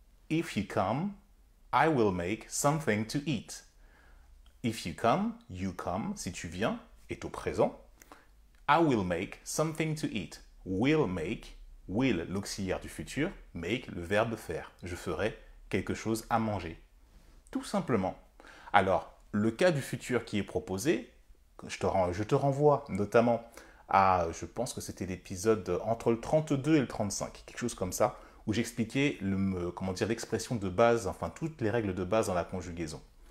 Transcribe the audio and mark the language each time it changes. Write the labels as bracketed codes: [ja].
[en] If you come, I will make something to eat. If you come, [fr] si tu viens, est au présent. [en] I will make something to eat. Will make, [fr] will l'auxiliaire du futur, make le verbe faire. Je ferai quelque chose à manger. Tout simplement. Alors, le cas du futur qui est proposé, je te renvoie notamment à, je pense que c'était l'épisode entre le 32 et le 35, quelque chose comme ça, où j'expliquais l'expression de base, enfin toutes les règles de base dans la conjugaison.